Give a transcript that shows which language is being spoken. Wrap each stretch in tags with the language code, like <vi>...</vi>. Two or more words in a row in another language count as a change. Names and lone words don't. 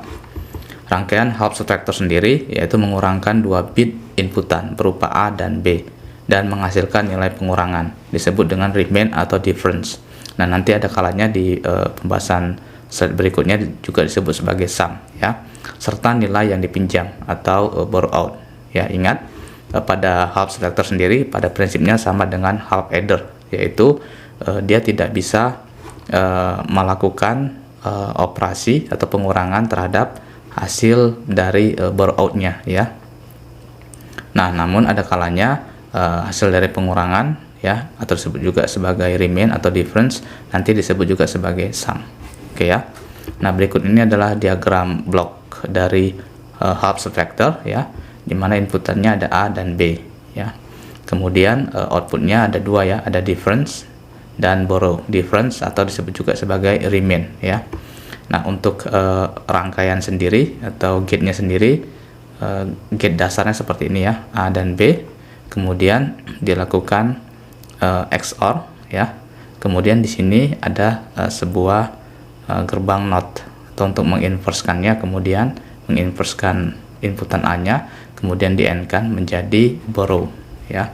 <id>Rangkaian</id> <en>half subtractor</en> <id>sendiri yaitu mengurangkan 2 bit inputan berupa A dan B dan menghasilkan nilai pengurangan, disebut dengan remain atau difference. Nah, nanti ada kalanya di pembahasan slide berikutnya juga disebut sebagai sum ya, serta nilai yang dipinjam atau</id> <en>borrow out</en> <id>ya. Ingat, pada</id> <en>half subtractor</en> <id>sendiri pada prinsipnya sama dengan</id> <en>half adder,</en> <id>yaitu dia tidak bisa melakukan operasi atau pengurangan terhadap hasil dari</id> <en>borrow out-nya</en> <id>ya. Nah, namun ada kalanya hasil dari pengurangan ya, atau disebut juga sebagai remain atau difference, nanti disebut juga sebagai sum. Oke ya. Nah, berikut ini adalah diagram blok dari</id> <en>half subtractor</en> <id>ya, di mana inputannya ada A dan B ya. Kemudian outputnya ada 2 ya, ada difference dan borrow. Difference atau disebut juga sebagai remain ya. Nah, untuk rangkaian sendiri atau gate-nya sendiri, gate dasarnya seperti ini ya, A dan B. Kemudian dilakukan XOR ya. Kemudian di sini ada sebuah gerbang NOT atau untuk menginverskannya, kemudian menginverskan inputan A-nya, kemudian di AND-kan menjadi borrow ya.</id>